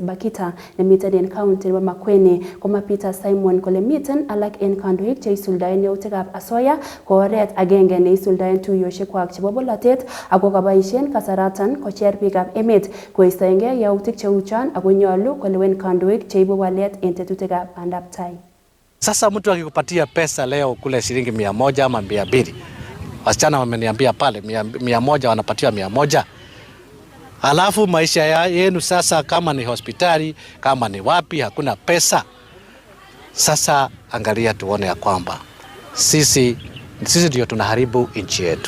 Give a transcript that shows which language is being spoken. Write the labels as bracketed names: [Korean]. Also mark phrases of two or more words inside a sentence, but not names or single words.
[Kalenjin] Bakita nemiten en county nebo Makueni, koma Peter Simon kole miten alak en kandoik cheisuldaen yautikab asoya ko oret agenge neisuldaen tuiyoshekwak chebo bolotet ako kaboisien kasaratan kocher biikab emet koistoengei yautik cheuchon ako nyolu kolewen kandoik cheibu walet en tetutikab bandab tai. [Swahili] Sasa mtu akikupatia pesa leo kule shilingi 100 ama 200, wasichana wameniambia pale 100 wanapatiwa 100. Alafu maisha yenu sasa, kama ni hospitali, kama ni wapi, hakuna pesa. Sasa angalia tuone ya kwamba sisi ndio tunaharibu nchi yetu.